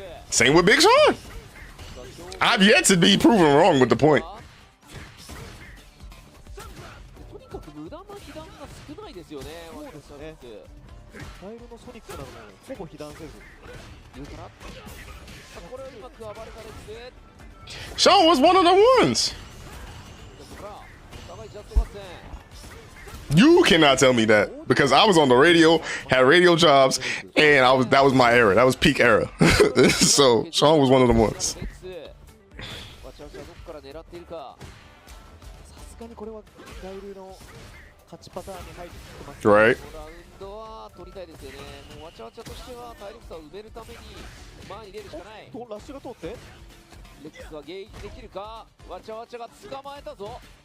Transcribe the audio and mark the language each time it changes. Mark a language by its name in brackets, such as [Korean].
[English] Same with Big Sean. I've yet to be proven wrong with the point. [Japanese] とにかく無駄な被弾が少ないですよね。そうですねガイルのソニックなどもほぼ被弾せず、言うから。さあこれをうまく暴れたレックス。 [English] Sean was one of the ones. [Japanese] だからお互いジャスト合戦。 [English] You cannot tell me that because I was on the radio, had radio jobs, and that was my era. That was peak era. So Sean was one of the ones. [Japanese] レックス。わちゃわちゃどこから狙っているか。さすがにこれはガイルの勝ちパターンに入ってます。 [English] Right. [Japanese] このラウンドは取りたいですよね。もうわちゃわちゃとしては体力差を埋めるために前に出るしかない。とラッシュが通ってレックスは迎撃できるか。わちゃわちゃが捕まえたぞ。